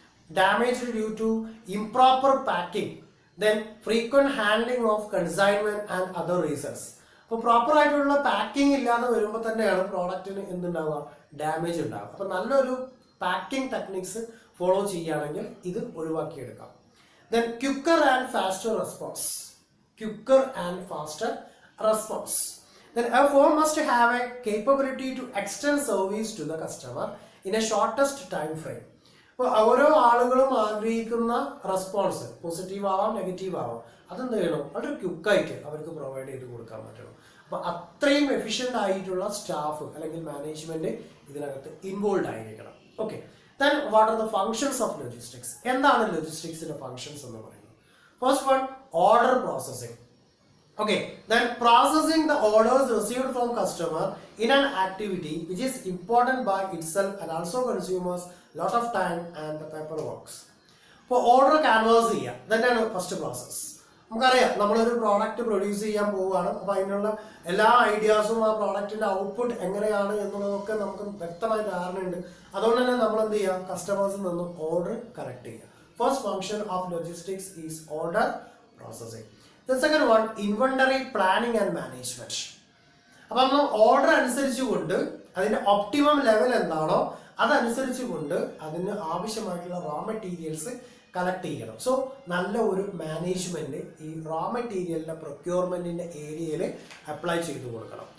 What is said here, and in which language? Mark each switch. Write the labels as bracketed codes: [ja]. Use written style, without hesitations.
[en] Damage due to improper packing, then frequent handling of consignment and other reasons. [ml] അപ്പോൾ proper ആയിട്ടുള്ള packing ഇല്ലാതെ വരുമ്പോൾ തന്നെയാണ് പ്രോഡക്റ്റിന് എന്തുണ്ടാവുക, ഡാമേജ് ഉണ്ടാവുക. അപ്പോൾ നല്ലൊരു പാക്കിംഗ് ടെക്നിക്സ് ഫോളോ ചെയ്യുകയാണെങ്കിൽ ഇത് ഒഴിവാക്കിയെടുക്കാം. [en] Then quicker and faster response. Quicker and faster response. Then a firm must have a capability to extend service to the customer in a shortest time frame. [ml] അപ്പോൾ ഓരോ ആളുകളും ആഗ്രഹിക്കുന്ന response positive ആവാം negative ആവാം, അതെന്ത് ചെയ്യണം, വളരെ ക്വിക്കായിട്ട് അവർക്ക് പ്രൊവൈഡ് ചെയ്ത് കൊടുക്കാൻ പറ്റണം. അപ്പോൾ അത്രയും എഫിഷ്യൻ്റ് ആയിട്ടുള്ള സ്റ്റാഫ് അല്ലെങ്കിൽ മാനേജ്മെന്റ് ഇതിനകത്ത് ഇൻവോൾവ് ആയിരിക്കണം. [en] Okay, then what are the functions of logistics. [ml] എന്താണ് ലോജിസ്റ്റിക്സിന്റെ ഫങ്ഷൻസ് എന്ന് പറയുന്നത്? [en] First one, order processing. Okay, then processing the orders received from customer in an activity which is important by itself and also consumes lot of time and the paperwork. For order canvas [ml] ചെയ്യുക, തന്നെയാണ് first process. നമുക്കറിയാം, നമ്മളൊരു product produce ചെയ്യാൻ പോവുകയാണ്. അപ്പോൾ അതിനുള്ള എല്ലാ ഐഡിയാസും ആ പ്രോഡക്റ്റിന്റെ ഔട്ട്പുട്ട് എങ്ങനെയാണ് എന്നുള്ളതൊക്കെ നമുക്ക് വ്യക്തമായ ധാരണയുണ്ട്. അതുകൊണ്ട് തന്നെ നമ്മൾ എന്ത് ചെയ്യുക, കസ്റ്റമേഴ്സിൽ നിന്നും ഓർഡർ കളക്ട് ചെയ്യുക. [en] First function of logistics is order processing. The second one, inventory planning and management. [ml] അപ്പോൾ നമ്മൾ ഓർഡർ അനുസരിച്ചുകൊണ്ട് അതിന്റെ ഒപ്റ്റിമം ലെവൽ എന്താണോ അതനുസരിച്ചുകൊണ്ട് അതിന് ആവശ്യമായിട്ടുള്ള റോ മെറ്റീരിയൽസ് കളക്ട് ചെയ്യണം. സോ നല്ല ഒരു മാനേജ്മെന്റ് ഈ റോ മെറ്റീരിയലിന്റെ പ്രൊക്യൂർമെന്റിന്റെ ഏരിയയിൽ അപ്ലൈ ചെയ്തു കൊടുക്കണം.